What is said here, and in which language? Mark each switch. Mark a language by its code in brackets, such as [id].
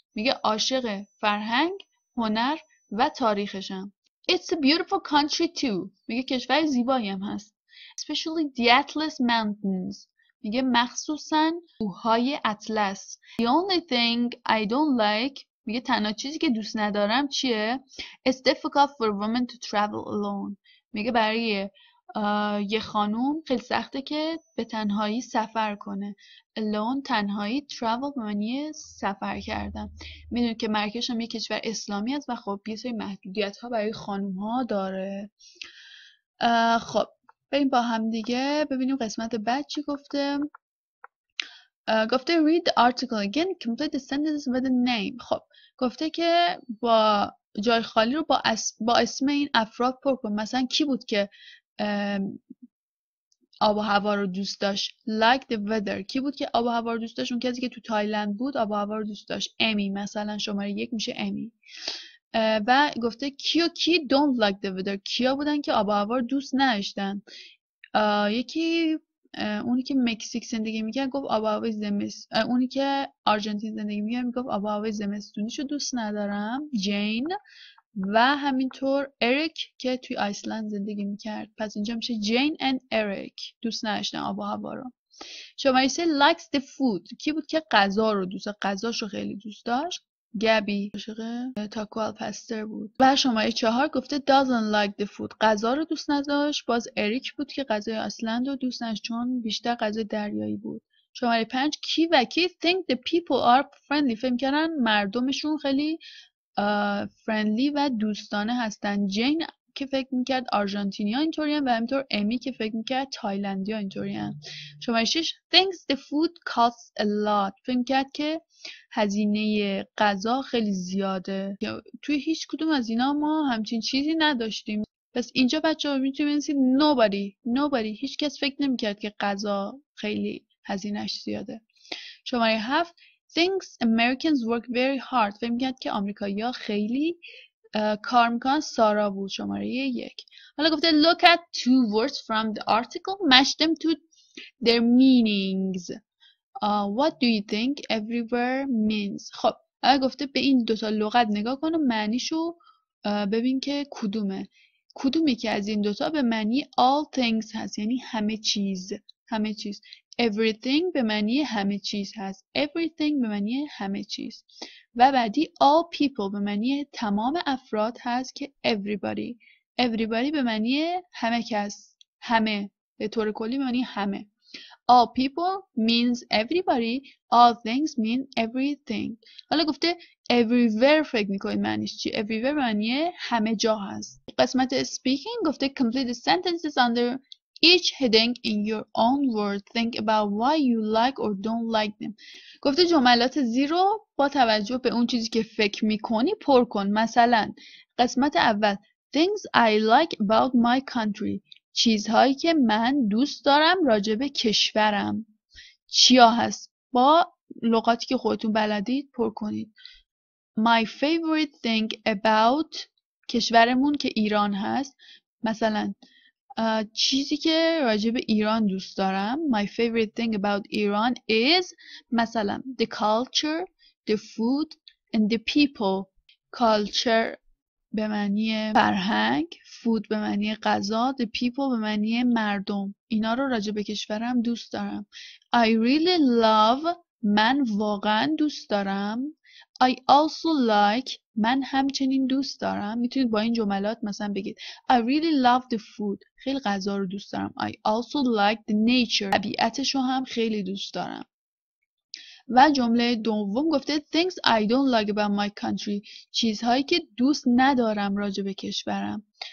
[fa] میگه عاشق فرهنگ، هنر و تاریخشم. [en] It's a beautiful country too. [fa] میگه کشور زیبایی هم هست. [en] Especially the Atlas Mountains. [fa] میگه مخصوصاً کوههای اطلس. [en] The only thing I don't like. [fa] میگه تنها چیزی که دوست ندارم چیه؟ [en] It's difficult for women to travel alone. [fa] میگه برای یه خانوم خیلی سخته که به تنهایی سفر کنه. Alone تنهایی، travel به معنی سفر کردن. میدونید که مراکش هم یه کشور اسلامی است و خب یه سری محدودیت ها برای خانوم ها داره. خب بریم با هم دیگه ببینیم قسمت بعد چی گفته. گفته [en] read the article again, complete the sentences with the name. [fa] خب گفته که با جای خالی رو با اسم این افراد پر کن. مثلا کی بود که آب و هوا رو دوست داشت؟ [en] like the weather. [fa] کی بود که آب و هوا رو دوست داشت؟ اون کسی که تو تایلند بود آب و هوا رو دوست داشت. امی مثلا شماره 1 میشه امی. و گفته کی [en] don't like the weather. [fa] کیا بودن که آب و هوا رو دوست نداشتن؟ یکی اونی که مکزیک زندگی میکرد گفت آب و هوای زمستون. اونی که آرژانتین زندگی میکرد میگفت آب و هوای زمستونیشو دوست ندارم، جین. و همینطور اریک که توی آیسلند زندگی میکرد. پس اینجا میشه جین and اریک دوست نداشتن آب و هوا رو. شماره [en] 3 likes the food. [fa] کی بود که غذا رو غذاشو خیلی دوست داشت؟ گبی عاشق تاکو آل پاستر بود. و شماره 4 گفته [en] doesn't like the food. [fa] غذا رو دوست نداشت. باز اریک بود که غذای آیسلند رو دوست نداشت چون بیشتر غذای دریایی بود. شماره 5 کی و کی [en] think the people are friendly. [fa] فکر کردن مردمشون خیلی فرندلی و دوستانه هستن. جین که فکر میکرد آرژانتینیا اینطورین و همینطور امی که فکر میکرد تایلندیا اینطورین. شماره [en] 6 thinks the food costs a lot. [fa] فکر میکرد که هزینه غذا خیلی زیاده. توی هیچ کدوم از اینا ما همچین چیزی نداشتیم. پس اینجا بچه‌ها میتونید بنویسید nobody. هیچ کس فکر نمیکرد که غذا خیلی هزینه‌اش زیاده. [en] شماره 7 Thinks Americans work very hard. [fa] فکر می‌کرد که آمریکایی‌ها خیلی کار میکنن. سارا بود. شماره 1. حالا گفته [en] look at 2 words from the article, match them to their meanings. What do you think everywhere means? [fa] خب گفته به این 2 تا لغت نگاه کن و معنیشو ببین که کدومی که از این 2 تا به معنی all things هست، یعنی همه چیز. Everything به معنی همه چیز هست. Everything به معنی همه چیز. و بعدی all people به معنی تمام افراد هست که everybody به معنی همه کس، همه، به طور کلی به معنی همه. [en] All people means everybody. All things mean everything. [fa] حالا گفته everywhere فکر میکنید معنیش چی؟ everywhere به معنی همه جا هست. قسمت [en] speaking [fa] گفته [en] complete the sentences under each heading in your own words. Think about why you like or don't like them. [fa] گفته جملات زیر رو با توجه به اون چیزی که فکر میکنی پر کن. مثلا قسمت اول [en] Things I like about my country. [fa] چیزهایی که من دوست دارم راجع به کشورم. چیا هست؟ با لغاتی که خودتون بلدید پر کنید. [en] My favorite thing about [fa] کشورمون که ایران هست. مثلا چیزی که راجع به ایران دوست دارم. [en] My favorite thing about Iran is [fa] مثلا [en] the culture, the food and the people. [fa] Culture به معنی فرهنگ، food به معنی غذا، the people به معنی مردم. اینا رو راجع به کشورم دوست دارم. [en] I really love [fa] من واقعا دوست دارم. [en] I also like [fa] من همچنین دوست دارم. میتونید با این جملات مثلا بگید [en] I really love the food. [fa] خیلی غذا رو دوست دارم. [en] I also like the nature. [fa] طبیعتش رو هم خیلی دوست دارم. و جمله دوم گفته [en] things I don't like about my country. [fa] چیزهایی که دوست ندارم راجع به کشورم.